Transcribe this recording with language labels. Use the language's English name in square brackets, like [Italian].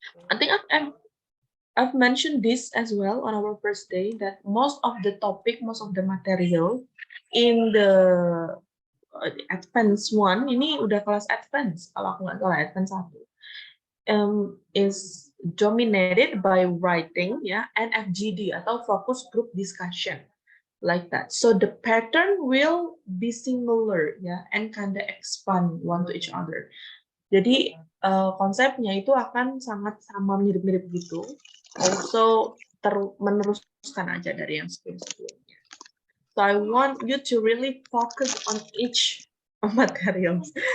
[English] I think I've mentioned this as well on our first day that most of the topic, most of the material in the advanced one [Indonesian] ini udah kelas advance kalau aku nggak salah advance 1. [English] Is dominated by writing ya NFGD atau focus group discussion like that. So the pattern will be similar ya and kinda expand one to each other. [Indonesian] Jadi konsepnya itu akan sangat sama mirip-mirip gitu. Also meneruskan aja dari yang sebelum-sebelumnya. [English] So I want you to really focus on each materials.